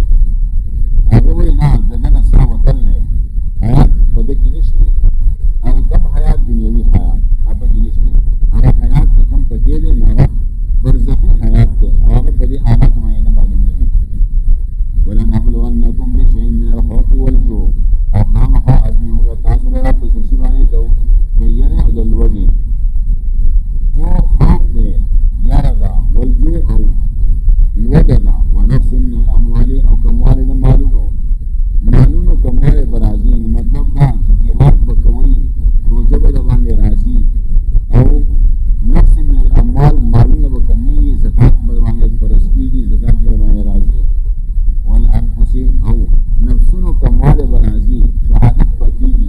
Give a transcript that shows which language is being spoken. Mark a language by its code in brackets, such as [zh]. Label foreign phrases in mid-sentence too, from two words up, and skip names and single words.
[ps] هغه وایي نه د ده نه ساه وتل دی، حیات په ده کې نشته. هغه کم حیات دنیوي حیات هغه کې نشته. هغه حیات چې کم پکې دی نو هغه برزخي حیات دی، او هغه په دې حالاتو باندې نه معلومېږي. [ar] ولنبلونکم بشیء من الخوف والجوع، [ps] او خامخا ازموږه تاسو لره په څه شي باندې د یرې او د لوږې. [ar] جو خوف [ps] دی، یره ده، والجوع او لوږه ده، [ar] ونقص من الاموال [ps] او کموالی د مالونو کموالی به راځي. نو مطلب دا چې جهاد به کوئ، روژه به د باندې راځي، او [ar] نقص من الاموال [ps] مالونه به کمیږي، زکات به د باندې فرض کېږي، زکات به د باندې راځي. والانفس او نفسونو کموالی به راځي، شهادت به کېږي.